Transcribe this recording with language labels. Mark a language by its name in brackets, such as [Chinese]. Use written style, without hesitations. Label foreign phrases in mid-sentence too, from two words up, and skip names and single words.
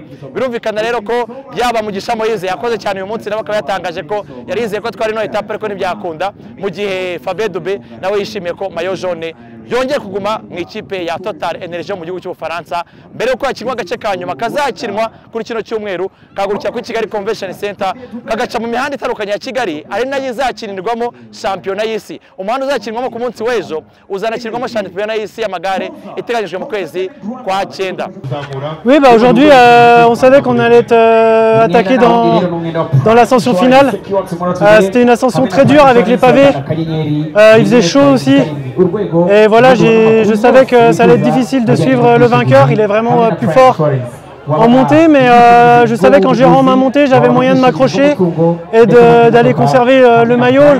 [Kinyarwanda] Birumvikana rero ko yaba Mugisha Moise yakoze cyane uyu munsi nawe akaba yatangaje ko yarizeye ko twari no etape ariko ntibyakunda, mu gihe Fabien Dube nawe yishimiye ko [French] maillot jaune [Kinyarwanda] yongeye kuguma mu ikipe ya Total Energy mu gihugu cy'Ubufaransa mbere yuko hakinwa agace ka nyuma kazakinwa kuri kino cyumweru kagurukira kuri Kigali Convention Center kagaca mu mihanda itandukanye ya Kigali ari nayo izakinirwamo shampiyona y'isi. Umuhanda uzakinwamo ku munsi w'ejo uzanakinirwamo shampiyona y'isi y'amagare iteganyijwe mu kwezi kwa 9. [French] Oui, bah aujourd'hui on savait qu'on allait être attaqué dans l'ascension finale. C'était une ascension très dure avec les pavés. Il faisait chaud aussi. Et voilà, je savais que ça allait être difficile de suivre le vainqueur. Il est vraiment plus fort en montée, mais je savais qu'en gérant ma montée, j'avais moyen de m'accrocher et d'aller conserver le maillot.